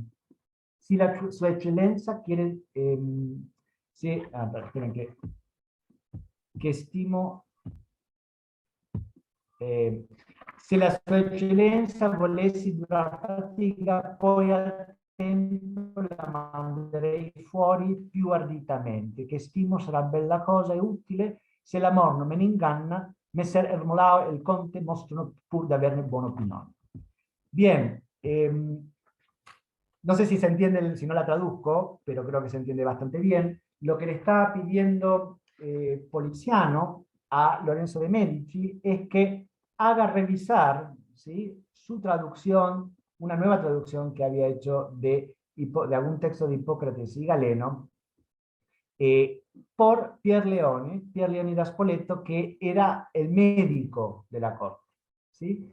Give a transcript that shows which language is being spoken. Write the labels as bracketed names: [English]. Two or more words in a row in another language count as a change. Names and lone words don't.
[Italian] Si la sua eccellenza quiere, che stimo, se la sua eccellenza volessi durar fatica, poi al tempo la manderei fuori più arditamente, che stimo sarà bella cosa e utile, se l'amor non me ne inganna, Messer Ermolao e il Conte mostrano pur de averne buona opinione. [Spanish] Bien, no sé si se entiende, si no la traduzco, pero creo que se entiende bastante bien. Lo que le está pidiendo Poliziano a Lorenzo de Medici es que haga revisar, ¿sí?, su traducción, una nueva traducción que había hecho de algún texto de Hipócrates y Galeno, por Pierleoni da Spoleto, que era el médico de la corte, ¿sí?